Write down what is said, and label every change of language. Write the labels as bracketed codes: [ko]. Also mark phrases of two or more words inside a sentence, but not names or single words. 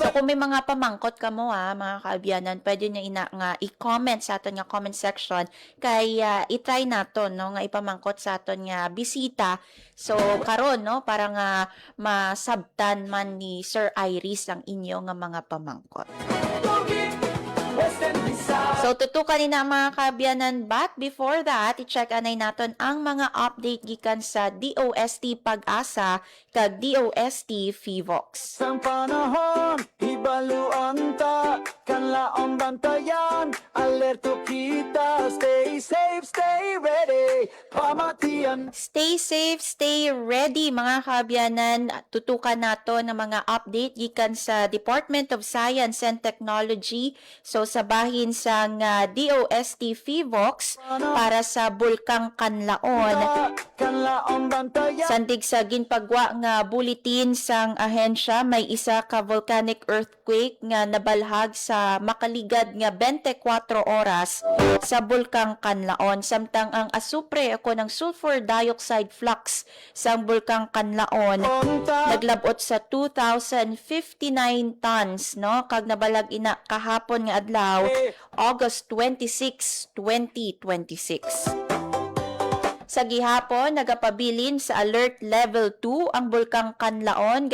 [hil] So kung may mga pamangkot ka mo mga kaabyanan, pwede nyo nga i-comment sa aton nga [en] comment section [hil] kay i-try nato no nga ipamangkot sa aton nga bisita. So karon no para nga masabtan man ni Sir Iris ang inyo nga mga pamangkot. So, tutukan na mga kaabyanan, [en] but before that, [hil] i-check anay natin ang mga update gikan sa DOST Pag-asa kag DOST FIVOX. Sang panahon, ibaluan ta, kanlaong bantayan, alerto kita, [en] stay safe, stay ready, [hil] pamatian. [en] Stay safe, stay ready mga kaabyanan. [hil] Tutukan nato ng mga update gikan sa Department of Science and Technology. So, sa bahin sa DOST FIVOX para sa Bulkang Kanlaon. Sandig sa ginpagwa nga bulletin sang ahensya, may isa ka volcanic earthquake nga nabalhag sa makaligad nga 24 oras sa Bulkang Kanlaon. Samtang ang asupre o ng [en] sulfur dioxide flux [hil] sang Bulkang Kanlaon naglabot sa 2,059 tons no kag nabalag ina kahapon nga adlaw August 26, 2026. Sa gihapon, nagapabilin sa Alert Level 2 ang Bulkang Kanlaon.